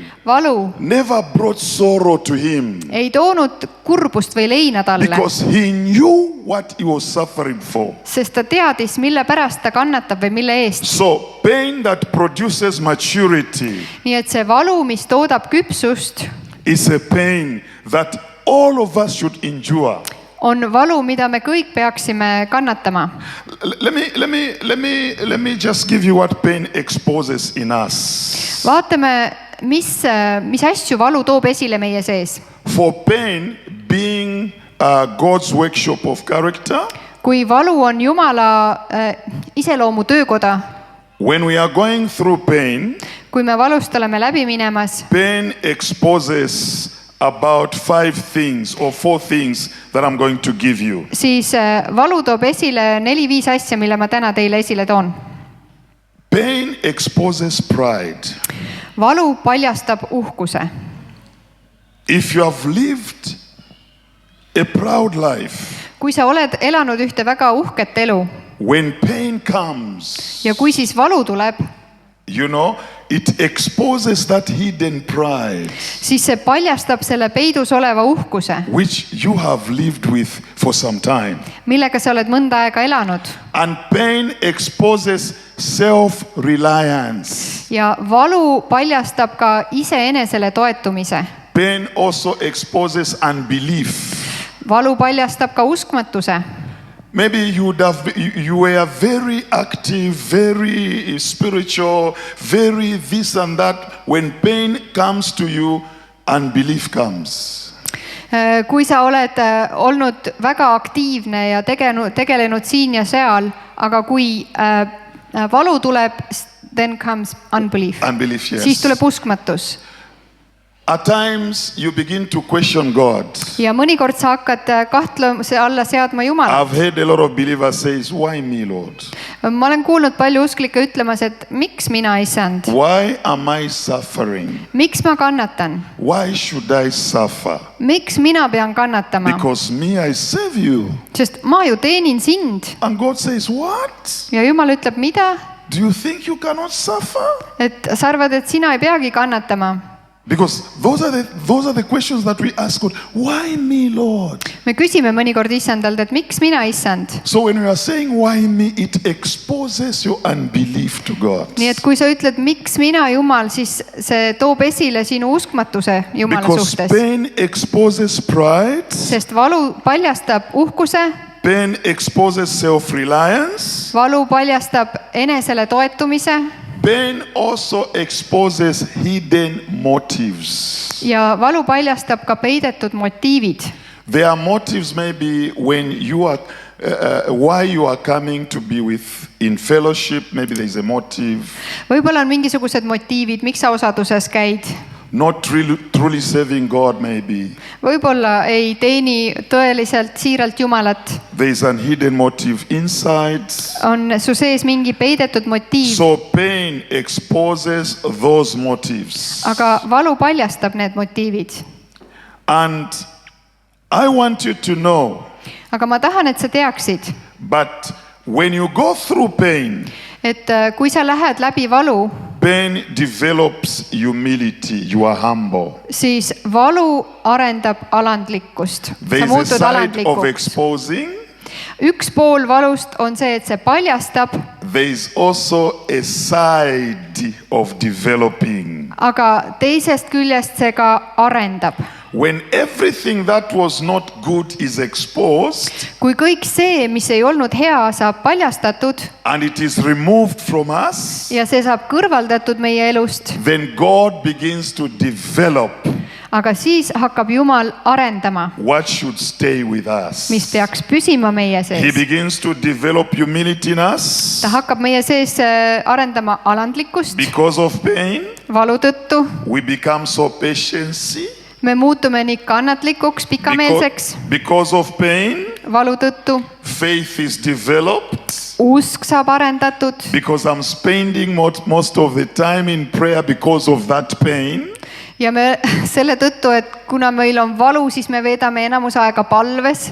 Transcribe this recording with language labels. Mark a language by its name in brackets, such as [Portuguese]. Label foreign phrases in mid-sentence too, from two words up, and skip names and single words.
[Estonian] valu [English] never brought sorrow to him [Estonian] ei toonud kurbust või leina talle, [English] because he knew what he was suffering for. [Estonian] sest ta teadis, mille pärast ta kannatab või mille eest. [English] So pain that produces maturity [Estonian] nii et see valu, mis toodab küpsust, [English] is a pain that all of us should endure. [Estonian] on valu, mida me kõik peaksime kannatama. [English] Let me just give you what pain exposes in us. [Estonian] vaatame, mis asju valu toob esile meie sees. [English] For pain being God's workshop of character, [Estonian] kui valu on Jumala iseloomu töökoda, [English] when we are going through pain, [Estonian] kui me valust oleme läbi minemas, [English] pain exposes about 5 things or 4 things that I'm going to give you. [Estonian] siis valu toob esile 4-5 asja, mille ma täna teile esile toon. [English] Pain exposes pride. [Estonian] valu paljastab uhkuse. [English] If you have lived a proud life, [Estonian] kui sa oled elanud ühte väga uhket elu [English] when pain comes, [Estonian] ja kui siis valu tuleb, [English] you know, it exposes that hidden pride [Estonian] siis see paljastab selle peidus oleva uhkuse, [English] which you have lived with for some time. [Estonian] millega sa oled mõnda aega elanud. [English] And pain exposes self-reliance. [Estonian] ja valu paljastab ka iseenesele toetumise. [English] Pain also exposes unbelief. [Estonian] valu paljastab ka uskmatuse. [English] Maybe you were very active, very spiritual, very this and that when pain comes to you, unbelief comes. [Estonian] Kui sa oled olnud väga aktiivne ja tegelenud siin ja seal, aga kui valu tuleb, [English] then comes unbelief. Unbelief, yes. [Estonian] Siis tuleb uskmatus. [English] At times you begin to question God. [Estonian] Ja mõnikord sa hakkad kahtlemise alla seadma Jumalat. [English] I've heard a lot of believers say, why me, Lord? [Estonian] Ma olen kuulnud palju usklikke ütlemas, et miks mina, Issand? [English] Why am I suffering? [Estonian] Miks ma kannatan? [English] Why should I suffer? [Estonian] Miks mina pean kannatama? [English] Because me, I save you. [Estonian] Sest ma ju teenin sind. [English] And God says, what? [Estonian] Ja Jumal ütleb, mida? [English] Do you think you cannot suffer? [Estonian] Et sa arvad, et sina ei peagi kannatama? [English] Because those are the questions that we ask God. Why me, Lord? [Estonian] Me küsime mõnikord Issandalt, et miks mina, Issand? [English] So when we are saying why me, it exposes your unbelief to God. [Estonian] Nii et kui sa ütled, miks mina, Jumal, siis see toob esile sinu uskmatuse Jumala [English] Because [Estonian] suhtes. [English] pain exposes pride. [Estonian] Sest valu paljastab uhkuse. [English] Pain exposes self-reliance. [Estonian] Valu paljastab enesele toetumise. [English] Pain also exposes hidden motives. [Estonian] Ja valu paljastab ka peidetud motiivid. [English] There are motives maybe when you are, why you are coming to be with in fellowship. Maybe there is a motive. [Estonian] Võib-olla on mingisugused motiivid, miks sa osaduses käid. [English] Not truly serving God maybe. [Estonian] Võib-olla ei teeni tõeliselt siiralt Jumalat. [English] There is an hidden motive inside. [Estonian] On su sees mingi peidetud motiiv. [English] So pain exposes those motives. [Estonian] Aga valu paljastab need motiivid. [English] And I want you to know. [Estonian] Aga ma tahan, et sa teaksid. [English] But when you go through pain. [Estonian] Et kui sa lähed läbi valu. [English] Pain develops humility. You are humble. [Estonian] Siis valu arendab alandlikkust. [English] There is a side of exposing. [Estonian] Üks pool valust on see, et see paljastab. [English] There is also a side of developing. [Estonian] Aga teisest küljest see ka arendab. [English] When everything that was not good is exposed. [Estonian] Kui kõik see, mis ei olnud hea, saab paljastatud. [English] And it is removed from us. [Estonian] Ja see saab kõrvaldatud meie elust. [English] Then God begins to develop. [Estonian] Aga siis hakkab Jumal arendama. [English] What should stay with us? [Estonian] Mis peaks püsima meie sees. [English] He begins to develop humility in us. [Estonian] Ta hakkab meie sees arendama alandlikkust. [English] Because of pain. [Estonian] Valu tõttu. [English] We become so patient. [Estonian] Me muutume nii kannatlikuks, pikameelseks. [English] Because of pain. [Estonian] Valu tõttu. [English] Faith is developed. [Estonian] Usk saab arendatud. [English] Because I'm spending most of the time in prayer because of that pain. [Estonian] Ja me selle tõttu, et kuna meil on valu, siis me veedame enamus aega palves.